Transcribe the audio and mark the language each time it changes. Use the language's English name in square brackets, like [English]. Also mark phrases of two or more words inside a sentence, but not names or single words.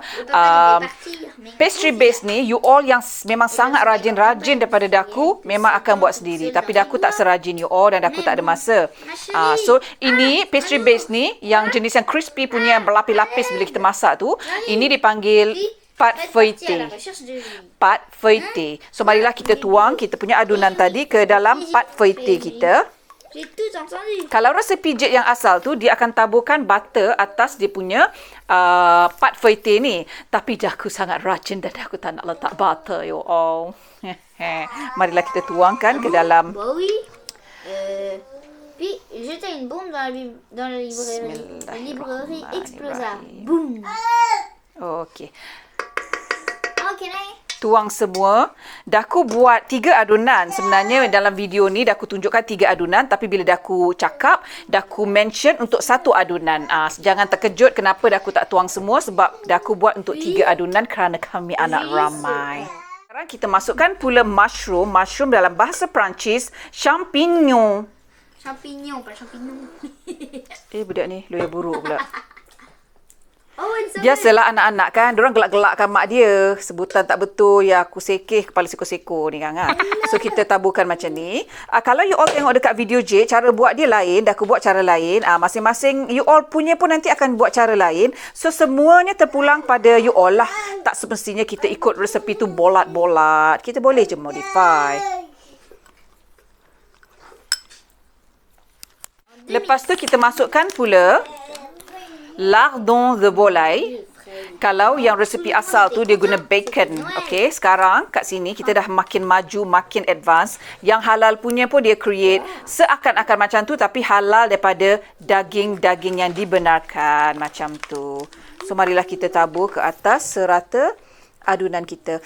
[English] Pastry base [Malay] ni, you all yang memang sangat rajin-rajin daripada Daku, memang akan buat sendiri. Tapi Daku tak serajin you all dan Daku tak ada masa. So, ini [English] pastry base [Malay] ni, yang jenis yang crispy punya, yang berlapis-lapis bila kita masak tu, ini dipanggil [French] pâte feuilletée. Pâte feuilletée. [Malay] So, marilah kita tuang kita punya adunan tadi ke dalam [French] pâte feuilletée [Malay] kita. Kalau rasa pijit yang asal tu, dia akan taburkan butter atas dia punya [French] pâte feuilletée [Malay] ni. Tapi Daku sangat rajin dan Daku tak nak letak butter, you all. Marilah kita tuangkan ke dalam. [French] Puis, jeter une bombe dans la librairie. La librairie explosa. Boum. [Malay] Okey. Okay, tuang semua. Daku buat 3 adunan. Sebenarnya dalam video ni Daku tunjukkan 3 adunan. Tapi bila Daku cakap, Daku mention untuk 1 adunan. Jangan terkejut kenapa Daku tak tuang semua. Sebab Daku buat untuk 3 adunan kerana kami anak ramai. Sekarang kita masukkan pula mushroom. Mushroom dalam bahasa Perancis, [French] champignon. Champignon, pas champignon. [Malay] Budak ni lawyer buruk pula. [English] Oh, and so [Malay] Biasalah anak-anak kan, diorang gelak-gelakkan mak dia. Sebutan tak betul, ya aku sekeh kepala seko-seko ni kan. So kita taburkan macam ni. Kalau you all tengok dekat video Jade, cara buat dia lain, dah aku buat cara lain. Masing-masing you all punya pun nanti akan buat cara lain. So semuanya terpulang pada you all lah. Tak semestinya kita ikut resepi tu bolat-bolat. Kita boleh je modify. Lepas tu kita masukkan pula [French] lardon de volaille. [Malay] Kalau yang resepi asal tu dia guna bacon. Okey, sekarang kat sini kita dah makin maju, makin advance. Yang halal punya pun dia create seakan-akan macam tu tapi halal daripada daging-daging yang dibenarkan macam tu. So marilah kita tabur ke atas serata adunan kita.